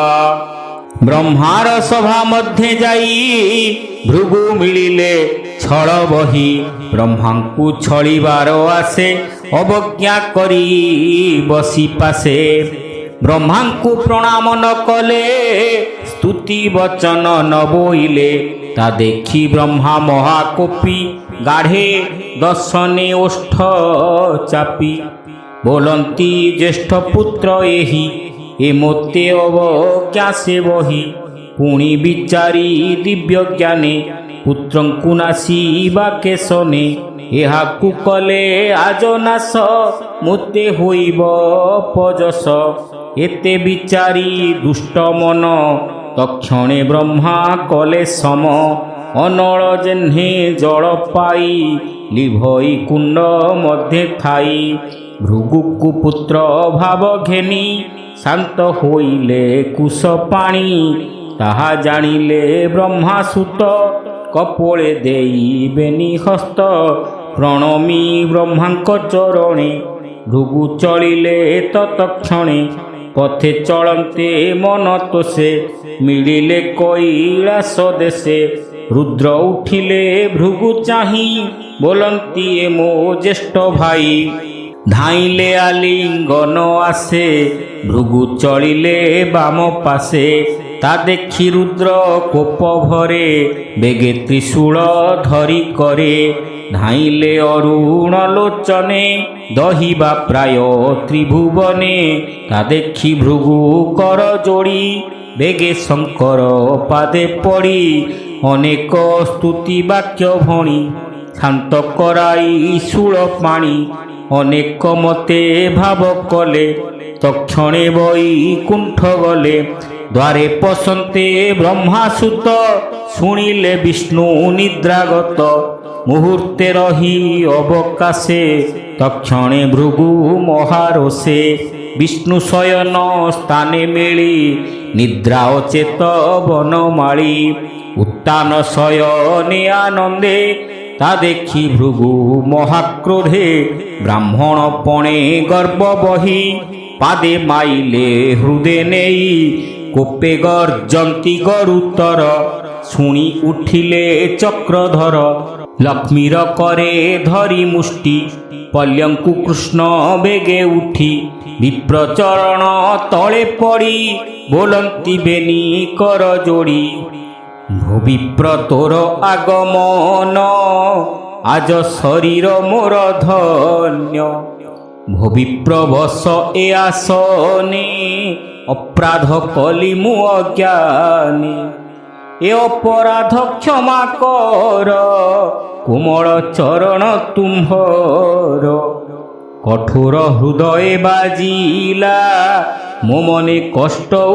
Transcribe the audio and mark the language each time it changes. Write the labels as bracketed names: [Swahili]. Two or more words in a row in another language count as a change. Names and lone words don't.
[Odia] ବ୍ରହ୍ମାର ସଭା ମଧ୍ୟ ଯାଇ ଭୃଗୁ ମିଳିଲେ ଛଳ ବହି। ବ୍ରହ୍ମାଙ୍କୁ ଛଳିବାର ଆଶେ ଅବଜ୍ଞା କରି ବସି ପାଶେ। ବ୍ରହ୍ମାଙ୍କୁ ପ୍ରଣାମ ନ କଲେ ସ୍ତୁତି ବଚନ ନ ବୋଇଲେ। ତା ଦେଖି ବ୍ରହ୍ମା ମହାକୋପୀ ଗାଢ଼େ ଦର୍ଶନେ ଓଷ୍ଠ ଚାପି। ବୋଲନ୍ତି ଜ୍ୟେଷ୍ଠ ପୁତ୍ର ଏହି ଏ ମୋତେ ଅବଜ୍ଞା ସେ ବହି। ପୁଣି ବିଚାରି ଦିବ୍ୟ ଜ୍ଞାନେ ପୁତ୍ରଙ୍କୁ ନାଶିବା କେଶନେ। ଏହାକୁ କଲେ ଆଜ ନାଶ ମୋତେ ହୋଇବ ପଜସ। ଏତେ ବିଚାରି ଦୁଷ୍ଟ ମନ ତକ୍ଷଣେ ବ୍ରହ୍ମା କଲେ ସମ। ଅନଳ ଯେହ୍ନେ ଜଳ ପାଇ ଲିଭଇ କୁଣ୍ଡ ମଧ୍ୟ ଥାଇ। ଭୃଗୁକୁ ପୁତ୍ର ଭାବ ଘେନି ଶାନ୍ତ ହୋଇଲେ କୁଶ ପାଣି। ତାହା ଜାଣିଲେ ବ୍ରହ୍ମାସୁତ କପୋଳେ ଦେଇ ବେନି ହସ୍ତ। ପ୍ରଣମି ବ୍ରହ୍ମାଙ୍କ ଚରଣେ ଭୃଗୁ ଚଳିଲେ ତତ୍କ୍ଷଣେ। ପଥେ ଚଳନ୍ତେ ମନ ତୋଷେ ମିଳିଲେ କୈଳାସ ଦେଶେ। ରୁଦ୍ର ଉଠିଲେ ଭୃଗୁ ଚାହିଁ ବୋଲନ୍ତି ଏ ମୋ ଜ୍ୟେଷ୍ଠ ଭାଇ। ଧାଇଁଲେ ଆଲିଙ୍ଗନ ଆଶେ ଭୃଗୁ ଚଳିଲେ ବାମ ପାଶେ। ତା ଦେଖି ରୁଦ୍ର କୋପ ଭରେ ବେଗେ ତ୍ରିଶୂଳ ଧରି କରେ। ଧାଇଁଲେ ଅରୁଣ ଲୋଚନେ ଦହିବା ପ୍ରାୟ ତ୍ରିଭୁବନେ। ତା ଦେଖି ଭୃଗୁ କର ଯୋଡ଼ି ବେଗେ ଶଙ୍କର ପାଦେ ପଡ଼ି। ଅନେକ ସ୍ତୁତି ବାକ୍ୟ ଭଣି ଶାନ୍ତ କରାଇ ଶୂଳ ପାଣି। ଅନେକ ମତେ ଭାବ କଲେ ତକ୍ଷଣେ ବୈକୁଣ୍ଠ ଗଲେ। ଦ୍ୱାରେ ପଶନ୍ତେ ବ୍ରହ୍ମାସୁତ ଶୁଣିଲେ ବିଷ୍ଣୁ ନିଦ୍ରାଗତ। ମୁହୂର୍ତ୍ତେ ରହି ଅବକାଶେ ତକ୍ଷଣେ ଭୃଗୁ ମହାରୋଷେ। ବିଷ୍ଣୁ ଶୟନ ସ୍ଥାନେ ମେଳି ନିଦ୍ରା ଅଚେତ ବନମାଳୀ। ଉତ୍ତାନ ଶୟନେ ଆନନ୍ଦେ ତା ଦେଖି ଭୃଗୁ ମହାକ୍ରୋଧେ। ବ୍ରାହ୍ମଣ ପଣେ ଗର୍ଭ ବହି ପାଦେ ମାଇଲେ ହୃଦୟ ନେଇ। କୋପେ ଗର୍ଜନ୍ତି ଗରୁତର ଶୁଣି ଉଠିଲେ ଚକ୍ରଧର। ଲକ୍ଷ୍ମୀର କରେ ଧରି ମୁଷ୍ଟି ପଲ୍ୟଙ୍କୁ କୃଷ୍ଣ ବେଗେ ଉଠି। ବିପ୍ରଚରଣ ତଳେ ପଡ଼ି ବୋଲନ୍ତି ବେନି କର ଯୋଡ଼ି। ବିପ୍ର ତୋର ଆଗମନ ଆଜ ଶରୀର ମୋର ଧନ୍ୟ। ଭବିପ୍ରବଶ ଏ ଆସନେ ଅପରାଧ କଲି ମୁ ଅଜ୍ଞାନୀ ଏ ଅପରାଧ କ୍ଷମା କର କୋମଳ ଚରଣ ତୁମ୍ଭର କଠୋର ହୃଦୟେ ବାଜିଲା ମୋ ମନେ କଷ୍ଟ